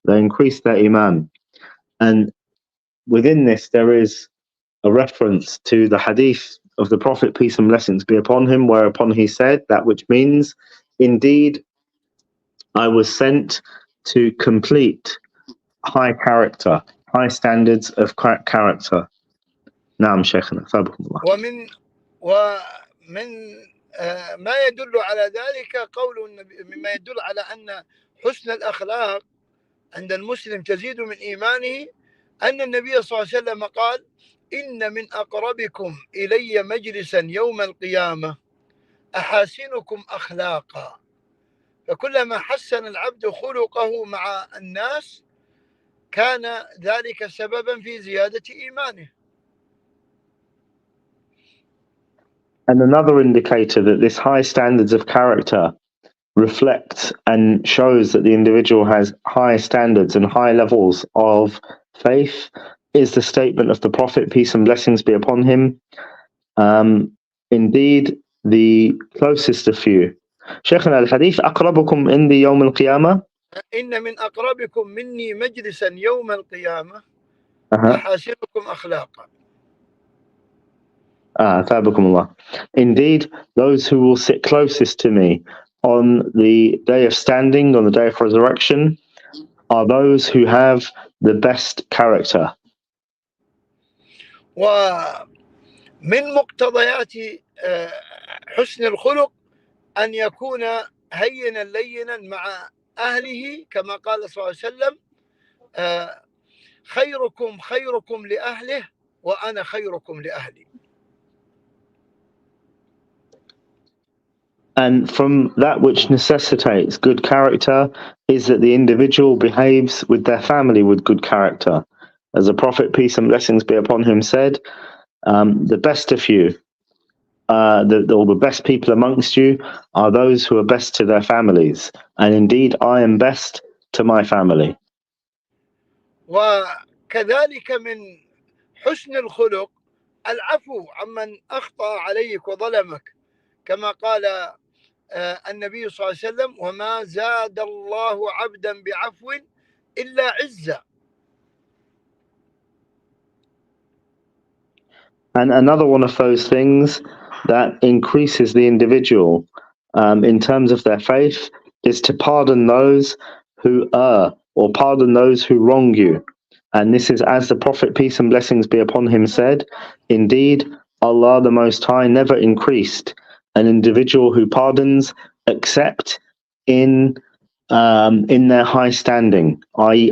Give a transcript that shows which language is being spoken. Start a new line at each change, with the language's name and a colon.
English: They increase their iman. And within this, there is a reference to the hadith of the Prophet, peace and blessings be upon him, whereupon he said that which means, indeed, I was sent to complete high character, high standards of character.
Arabic: نعم شيخنا ثابكم الله. ومن ما يدل على ذلك قول النبي، مما يدل على أن حسن الأخلاق عند المسلم تزيد من إيمانه، أن النبي صلى الله عليه وسلم قال: إن من أقربكم إلي مجلسا يوم القيامة أحاسنكم أخلاقا. فكلما حسن العبد خلقه مع الناس كان ذلك سببا في زيادة إيمانه.
English: And another indicator that this high standards of character reflects and shows that the individual has high standards and high levels of faith is the statement of the Prophet, peace and blessings be upon him. Indeed, the closest of you.
Arabic: شيخنا الحديث أقربكم عندي يوم القيامة. إن من أقربكم مني مجلسا يوم القيامة أحاسنكم أخلاقا. ثابكم الله.
English: Indeed, those who will sit closest to me on the day of standing, on the day of resurrection, are those who have the best character.
Arabic: ومن مقتضيات حسن الخلق أن يكون هينا لينا مع أهله، كما قال صلى الله عليه وسلم: خيركم خيركم لأهله وأنا خيركم لأهلي.
English: And from that which necessitates good character is that the individual behaves with their family with good character. As the Prophet, peace and blessings be upon him, said, the best of you, the best people amongst you are those who are best to their families. And indeed, I am best to my family.
Arabic: وكذلك من حسن الخلق العفو عمن أخطأ عليك وظلمك، كما قال النبي صلى الله عليه وسلم: وما زاد الله عبدا بعفو إلا عزا.
English: And another one of those things that increases the individual in terms of their faith is to pardon those who err or pardon those who wrong you. And this is as the Prophet, peace and blessings be upon him, said, indeed, Allah the Most High never increased an individual who pardons except in their high standing, i.e.